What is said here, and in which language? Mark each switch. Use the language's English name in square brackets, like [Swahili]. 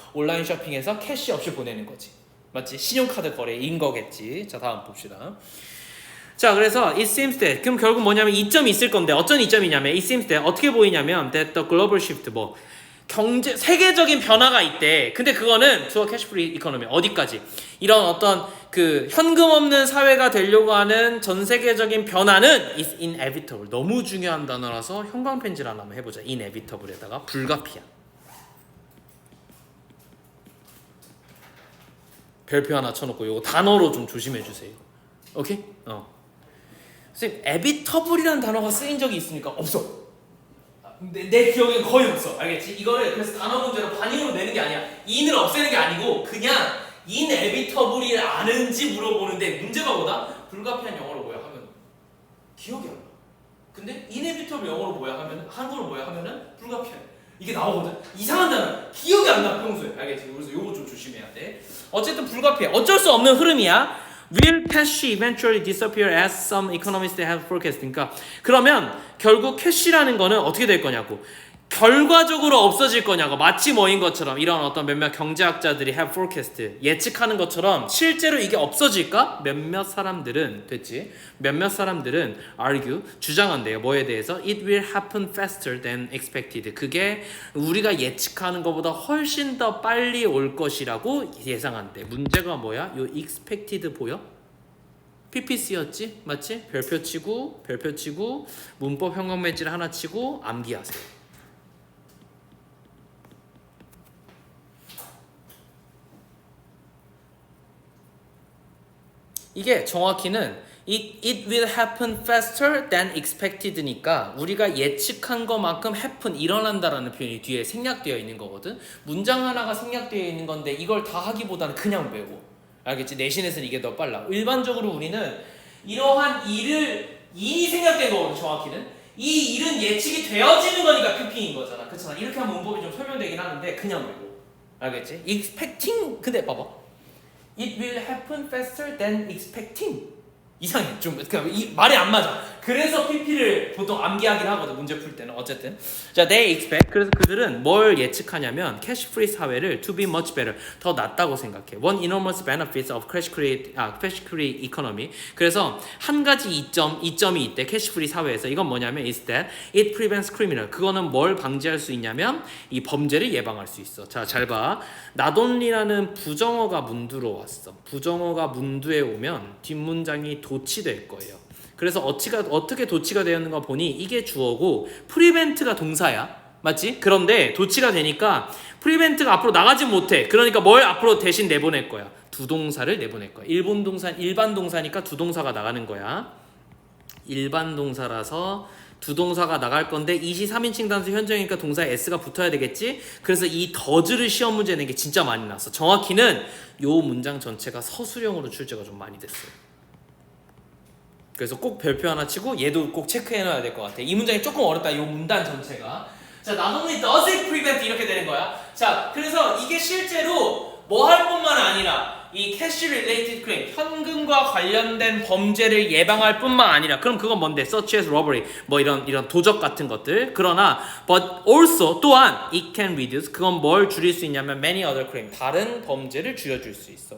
[Korean] 온라인 쇼핑에서 캐시 없이 보내는 거지. 맞지? 신용카드 거래인 거겠지. 자, 다음 봅시다. 자, 그래서 [English] it seems that [Korean] 그럼 결국 뭐냐면 이점이 있을 건데 어쩐 이점이냐면 it seems that 어떻게 보이냐면 [English] that the global shift [Korean] 뭐 경제 세계적인 변화가 있대. [English] 근데 그거는 to a cash free economy [Korean] 어디까지? 이런 어떤 그 현금 없는 사회가 되려고 하는 전 세계적인 변화는 [English] is inevitable. [Korean] 너무 중요한 단어라서 형광펜질 하나 한번 해보자. inevitable에다가 불가피한. 별표 하나 쳐놓고 이거 단어로 좀 조심해 주세요. 오케이? 선생님, evitable이라는 단어가 쓰인 적이 있습니까? 없어. 내 기억엔 거의 없어. 알겠지? 이거를 그래서 단어 문제로 반응으로 내는 게 아니야. in을 없애는 게 아니고 그냥 inevitable을 아는지 물어보는데 문제가 뭐다? 불가피한 영어로 뭐야 하면 기억이 안 나. 근데 inevitable 영어로 뭐야 하면 한국어로 뭐야 하면은 불가피한. 이게 나오거든. 이상한 단어. 기억이 안 나 평소에. 알겠지? 그래서 요거 좀 조심해야 돼. 어쨌든 불가피해. 어쩔 수 없는 흐름이야. [English] Will cash eventually disappear as some economists have forecasted? [Korean] 그러니까 그러면 결국 캐시라는 거는 어떻게 될 거냐고. 결과적으로 없어질 거냐고. 마치 뭐인 것처럼 이런 어떤 몇몇 경제학자들이 [English] have forecast [Korean] 예측하는 것처럼 실제로 이게 없어질까? 몇몇 사람들은 됐지? 몇몇 사람들은 argue 주장한대요. 뭐에 대해서? [English] It will happen faster than expected. [Korean] 그게 우리가 예측하는 것보다 훨씬 더 빨리 올 것이라고 예상한대. 문제가 뭐야? 요 expected 보여? PPC였지? 맞지? 별표 치고 문법 형광 매질 하나 치고 암기하세요. 이게 정확히는 [English] it will happen faster than expected [Korean] 니까 우리가 예측한 것만큼 happen 일어난다라는 표현이 뒤에 생략되어 있는 거거든. 문장 하나가 생략되어 있는 건데 이걸 다 하기보다는 그냥 외워. 알겠지? 내신에서는 이게 더 빨라. 일반적으로 우리는 이러한 일이 생략된 거거든. 정확히는 이 일은 예측이 되어지는 거니까 PP인 거잖아. 그렇잖아. 이렇게 하면 문법이 좀 설명되긴 하는데 그냥 외워. 알겠지? expecting 근데 봐봐. [English] It will happen faster than expecting. [Korean] 이상해. 좀 말이 안 맞아. 그래서 PP를 보통 암기하긴 하거든. 문제 풀 때는. 어쨌든 자, [English] they expect. [Korean] 그래서 그들은 뭘 예측하냐면 cash free 사회를 [English] to be much better. [Korean] 더 낫다고 생각해. [English] One enormous benefits of cash free economy. [Korean] 그래서 한 가지 이점이 있대. [English] cash free [Korean] 사회에서. 이건 뭐냐면 [English] is that it prevents criminal. [Korean] 그거는 뭘 방지할 수 있냐면 이 범죄를 예방할 수 있어. 자, 잘 봐. not only라는 부정어가 문두로 왔어. 부정어가 문두에 오면 뒷문장이 도치될 거예요. 그래서 어떻게 도치가 되었는가 보니 이게 주어고 프리벤트가 동사야. 맞지? 그런데 도치가 되니까 프리벤트가 앞으로 나가지 못해. 그러니까 뭘 앞으로 대신 내보낼 거야? 두 동사를 내보낼 거야. 일반 동사니까 두 동사가 나가는 거야. 일반 동사라서 두 동사가 나갈 건데 이시 3인칭 단수 현정이니까 동사에 s가 붙어야 되겠지? 그래서 이 더즈를 시험 문제 낸 게 진짜 많이 났어. 정확히는 요 문장 전체가 서술형으로 출제가 좀 많이 됐어요. 그래서 꼭 별표 하나 치고 얘도 꼭 체크해놔야 될 것 같아. 이 문장이 조금 어렵다. 이 문단 전체가. [English] 자, not only does it prevent [Korean] 이렇게 되는 거야. 자, 그래서 이게 실제로 뭐 할 뿐만 아니라 이 [English] cash related crime [Korean] 현금과 관련된 범죄를 예방할 뿐만 아니라 그럼 그건 뭔데? [English] such as robbery [Korean] 뭐 이런 도적 같은 것들. 그러나 [English] but also [Korean] 또한 [English] it can reduce [Korean] 그건 뭘 줄일 수 있냐면 [English] many other crime [Korean] 다른 범죄를 줄여줄 수 있어.